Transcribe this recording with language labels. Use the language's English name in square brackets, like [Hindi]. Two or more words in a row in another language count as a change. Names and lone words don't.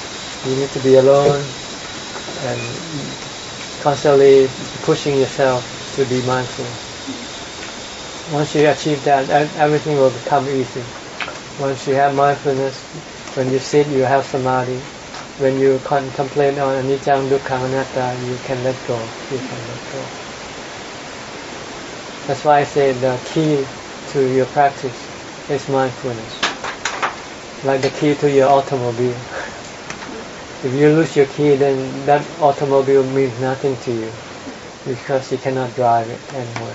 [English] you need to be alone and constantly pushing yourself to be mindful. Once you achieve that, everything will become easy. Once you have mindfulness, when you sit, you have samadhi. When you contemplate on [Pali] anicca, dukkha, anatta, [English] you can let go. You can let go. That's why I say the key to your practice is mindfulness. Like the key to your automobile. If you lose your key, then that automobile means nothing to you because you cannot drive it anywhere.